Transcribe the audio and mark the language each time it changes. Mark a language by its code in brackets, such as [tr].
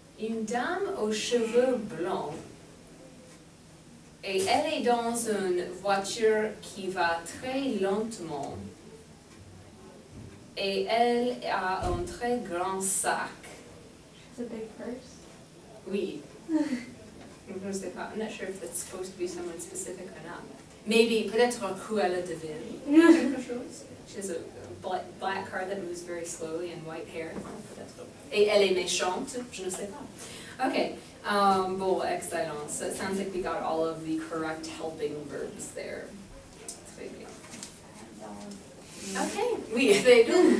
[fr] Une dame aux cheveux blancs. Et elle est dans une voiture qui va très lentement. Et elle a un très grand sac. [en] It's a big purse. [fr] Oui. Je ne sais pas. [en] I'm not sure if it's supposed to be someone specific or not. [fr] Maybe, peut-être Cruella de Vil. Quelque chose. [en] She has a black car that moves very slowly and white hair. [fr] Peut-être. Et elle est méchante. Je ne sais pas. Okay. Bon, excellent. [en] So it sounds like we got all of the correct helping verbs there. [fr] Très bien. [en] Okay. Oui, they do.